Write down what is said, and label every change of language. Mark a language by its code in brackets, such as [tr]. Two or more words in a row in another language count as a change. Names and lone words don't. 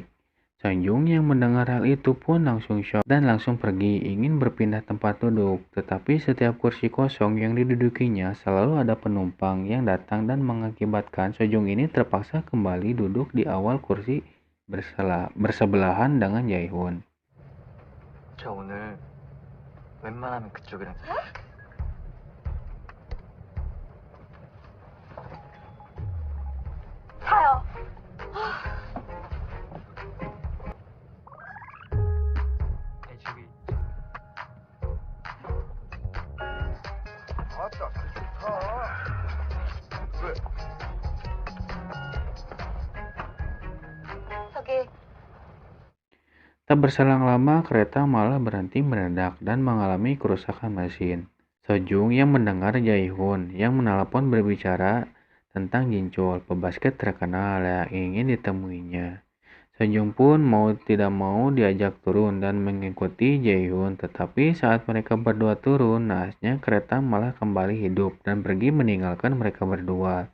[id] Sanjung yang mendengar hal itu pun langsung shock dan langsung pergi ingin berpindah tempat duduk. Tetapi setiap kursi kosong yang didudukinya selalu ada penumpang yang datang dan mengakibatkan Sejong ini terpaksa kembali duduk di awal kursi bersebelahan dengan Jaehyun. [ko] 저 오늘 웬만하면 그쪽이랑 사요. 저기 아따, 좋다. 왜? 저기 [id] Tak berselang lama, kereta malah berhenti mendadak dan mengalami kerusakan mesin. Sejong yang mendengar Jaehyun yang menelepon berbicara tentang Jinchul, pebasket terkenal yang ingin ditemuinya. Sejong pun mau tidak mau diajak turun dan mengikuti Jaehyun, tetapi saat mereka berdua turun, naasnya kereta malah kembali hidup dan pergi meninggalkan mereka berdua.